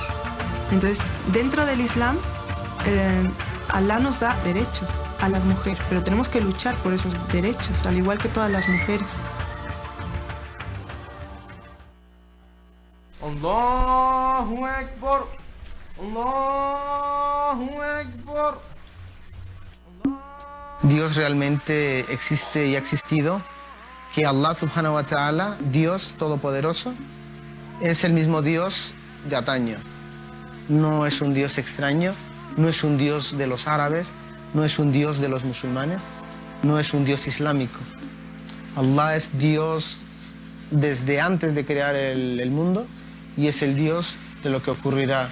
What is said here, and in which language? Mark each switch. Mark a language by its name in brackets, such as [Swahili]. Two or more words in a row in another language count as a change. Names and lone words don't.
[Spanish] Entonces, dentro del Islam, Alá nos da derechos a las mujeres, pero tenemos que luchar por esos derechos, al igual que todas las mujeres. [Arabic] الله أكبر. الله أكبر. [Spanish] Dios realmente existe y ha existido, que [Arabic] الله سبحانه وتعالى, [Spanish] Dios todopoderoso, es el mismo Dios de antaño. No es un Dios extraño, no es un Dios de los árabes, no es un Dios de los musulmanes, no es un Dios islámico. Allah es Dios desde antes de crear el mundo y es el Dios de lo que ocurrirá.